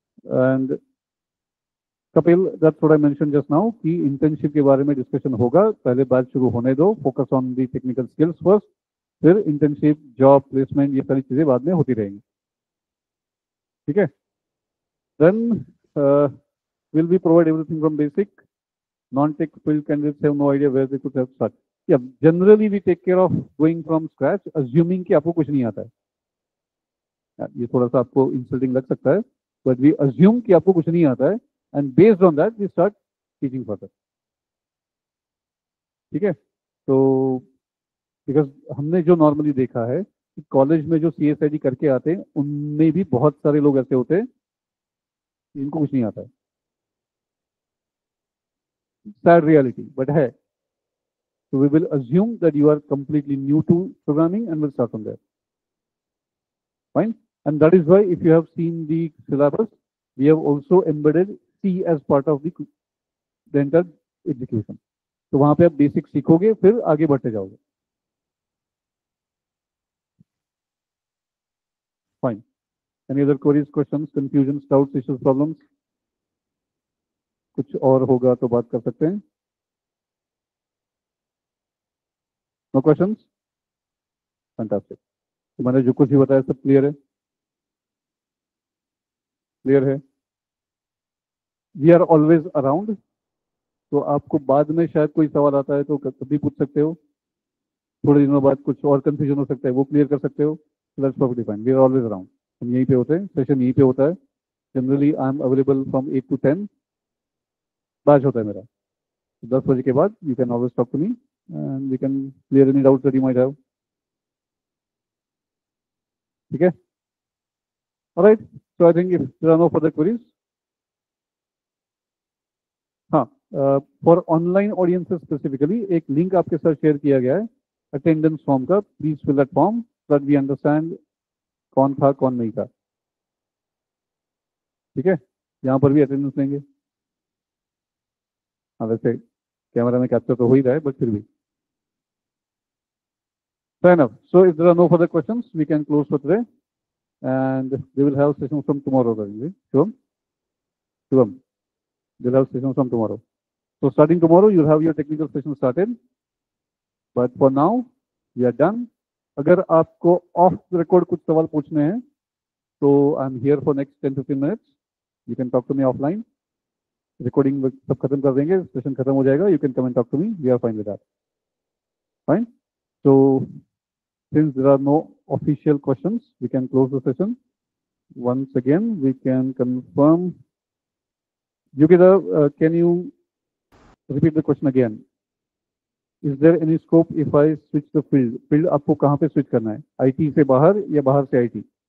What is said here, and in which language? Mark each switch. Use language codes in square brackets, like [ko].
[en] and Kapil, that's what I mention just now [hi] कि internship के बारे में डिस्कशन होगा. पहले बात शुरू होने दो, [en] focus on the technical skills first, [hi] फिर इंटर्नशिप, जॉब, प्लेसमेंट, ये सारी चीजें बाद में होती रहेंगी. ठीक है. Then [en] will we provide everything from basic? Non-tech field candidates have no idea where they could have start. Yeah, generally we take care of going from scratch, assuming [hi] कि आपको कुछ नहीं आता है. ये थोड़ा सा आपको इंसल्टिंग लग सकता है, [en] but we assume [hi] कि आपको कुछ नहीं आता है, [en] and based on that we start teaching further. [hi] ठीक है? तो बिकॉज हमने जो नॉर्मली देखा है कि कॉलेज में जो CSID करके आते हैं उनमें भी बहुत सारे लोग ऐसे होते हैं जिनको कुछ नहीं आता है. [en] Sad reality, but है. So we will assume that you are completely new to programming and will start from there. Fine. And that is why if you have seen the syllabus, we have also embedded C as part of the entire execution. [hi] तो वहां पे आप basic सीखोगे फिर आगे बढ़ते जाओगे. [en] Fine. Any other queries, questions, confusions, doubts, issues, problems? [hi] कुछ और होगा तो बात कर सकते हैं. [en] No questions? Fantastic. [hi] तो मैंने जो कुछ भी बताया सब क्लियर है? क्लियर है? [en] We are always around. [hi] तो आपको बाद में शायद कोई सवाल आता है तो कभी पूछ सकते हो. थोड़े दिनों बाद कुछ और कंफ्यूजन हो सकता है वो क्लियर कर सकते हो. [en] That's perfectly fine. We are always around. [hi] हम यहीं पे होते हैं. सेशन यहीं पे होता है. [en] Generally I am available from 8 to 10. [hi] Batch होता है मेरा. [en] 10 [hi] बजे के बाद [en] you can always talk to me and we can clear any doubts that you might have. [hi] ठीक है? [en] All right. So I think if there are no further queries. [hi] हाँ, [en] for online audiences specifically [hi] एक link आपके साथ share किया गया है attendance form का. [en] please fill that form so that we understand [hi] कौन था कौन नहीं था. ठीक है? यहाँ पर भी अटेंडेंस लेंगे. हाँ, वैसे कैमरा में कैप्चर तो हो ही रहा है बट फिर भी. [en] Fair enough. So if there are no further questions, we can close for today, and we will have sessions from tomorrow. Shivam? Shivam, we'll have sessions from tomorrow. So starting tomorrow, you'll have your technical session started. But for now, we are done. [hi] अगर आपको off the record कुछ सवाल पूछने हैं, तो [en] I'm here for next 10-15 minutes. You can talk to me offline. [hi] Recording सब खत्म कर देंगे, session खत्म हो जाएगा. [en] You can come and talk to me. We are fine with that. Fine. So since there are no official questions, we can close the session. Once again, we can confirm. Yogita, can you repeat the question again? Is there any scope if I switch the field? [hi] Field आपको कहाँ पे switch करना है? IT से बाहर या बाहर से IT?